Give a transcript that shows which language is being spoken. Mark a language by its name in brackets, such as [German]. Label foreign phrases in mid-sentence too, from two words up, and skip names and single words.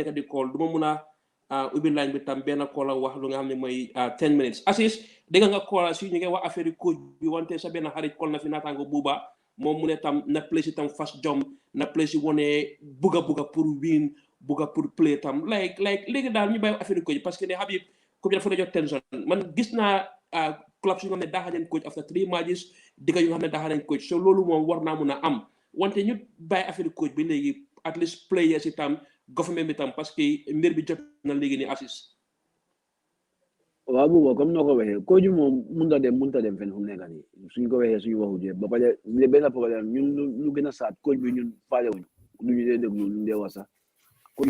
[Wolof] nekk di call du ma mun a ubbi line bi tam benn call wax lu nga xam ne mooy 10 minutes Assis dégg nga call si ñu ngi wax affaire coach bi wante sa benn xarit call na fi naataango buuba moom mu ne tam na place tam fas jom na place wone buga pour win buga pour play tam like léegi daal ñu bàyyi affaire coach [French] parce que [Wolof] ne Habib coach dafa la jox tension man gis naa club su nga xam ne daaxa nañ coach [English] after 3 matches [Wolof] digga yu nga xam ne daaxa nañ coach so loolu moom war naa mun a am wante ñu bàyyi affaire coach bi léegi [English] at least players [Wolof] yi tam government bi tam [French] parce que [Wolof] mbir bi jot na léegi ni Assis waaw boobu comme noo ko waxee coach bi moom mënut a dem fenn fu mu nekk nii suñ ko waxee suñu waxu jee ba pare benn problème ñun lu gën a saat coach bi ñun faale wuñu lu ñu dee déglu lu ñu dee wax sax coach bi